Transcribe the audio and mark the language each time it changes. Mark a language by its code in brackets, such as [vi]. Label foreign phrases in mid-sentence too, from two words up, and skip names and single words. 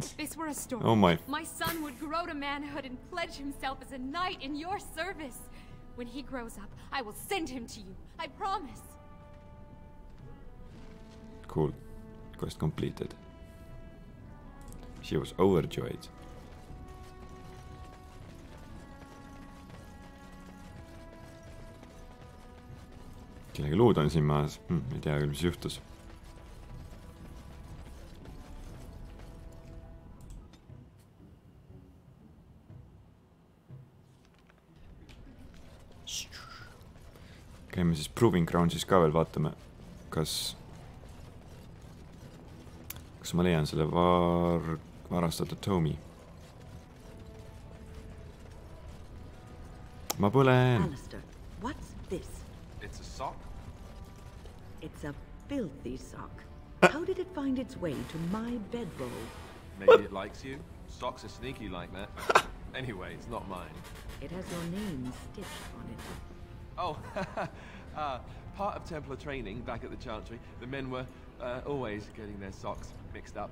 [en] If this were a story, my son would grow to manhood and pledge himself as a knight in your service. When he grows up, I will send him to you. I promise. Cool. Quest completed. She was overjoyed. [et] Kellegi luud on siin maas. Ei tea küll, mis juhtus. Käime siis Proving Groundsis ka veel vaatame, kas ma leian selle varastatud tomi. Ma põlen. [en] Alistair, what's this? It's a sock? It's a filthy sock. How did it find its way to my bedroll? Maybe it likes you. Socks are sneaky like that. Anyway, it's not mine. It has your name stitched on it. Oh, part of Templar training back at the Chantry, the men were always getting their socks mixed up.